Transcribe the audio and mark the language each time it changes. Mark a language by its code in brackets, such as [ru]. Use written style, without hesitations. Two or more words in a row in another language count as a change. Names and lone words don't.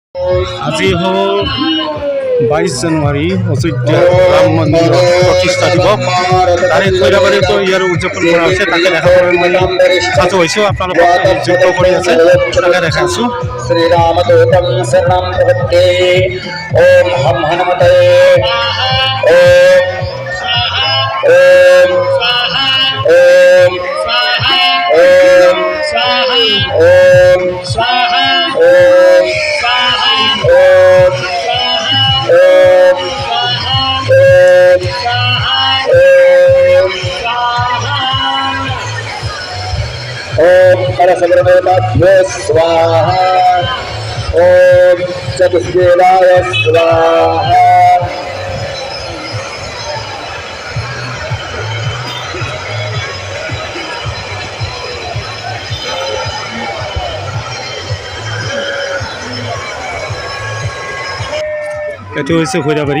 [as] আজি হ'ল 22 জানুৱাৰী অযোধ্যা ৰাম মন্দিৰ প্ৰতিষ্ঠা দিৱস। তাৰে খৈৰাবাৰীতো ইয়াৰ উদযাপন কৰা হৈছে, তাকে দেখাবলৈ মই সাজু হৈছোঁ। আপোনালোকক যোগ্য কৰি আছে, তাকে দেখাইছোঁ। [sa] শ্ৰীৰামদূতং শৰণং প্ৰপদ্যে। ওম হম হনুমতে ওম ওম ওম ওম ওম ওম ओम परसब्रह्मभ्यो स्वाहा। ओम चतुष्वेदाय स्वाहा। [as] এইটো হৈছে খৈৰাবাৰী।